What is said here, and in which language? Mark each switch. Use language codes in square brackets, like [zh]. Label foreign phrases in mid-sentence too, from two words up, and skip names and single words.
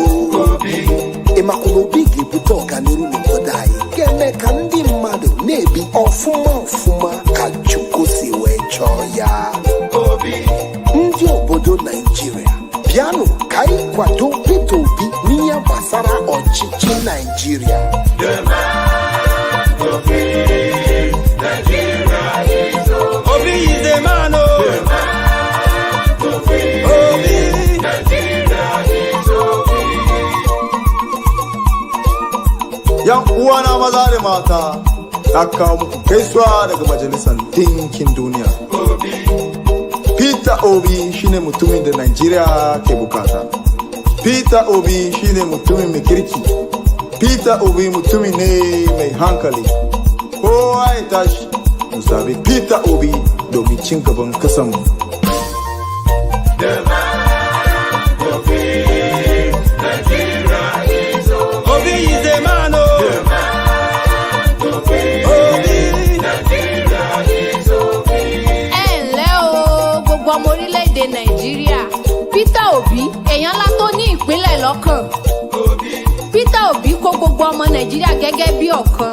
[ig] Ịmakwa Obi ga-ebute ọganihu n'obodo anyị ga-eme ka ndị mmadụ na-ebi ọfụma ọfụma ka Chukwu si wee chọọ ya. Ndị obodo Nigeria, bịanụ ka anyị kwado Peter Obi n'ihe gbasara ọchịchị Nigeria. [en] Obi is a man, [ha] Yan uwana maza da mata, na kawo muku gaisuwa daga Majalisar Dinkin Duniya. Peter Obi shine mutumin da Najeriya ke bukata. Peter Obi shine mutumin mai kirki. Peter Obi mutumin ne mai hankali. Kowa ya tashi, mu zabi Peter Obi domin cin gaban kasanmu. [en] Obi is a man, [yo] gbogbo ọmọ orílẹ̀-èdè Nàìjíríà. Peter Obi èèyàn ńlá tó ní ìpínlẹ̀ lọ́kàn. Peter Obi kó gbogbo ọmọ Nàìjíríà gẹ́gẹ́ bí ọ̀kan.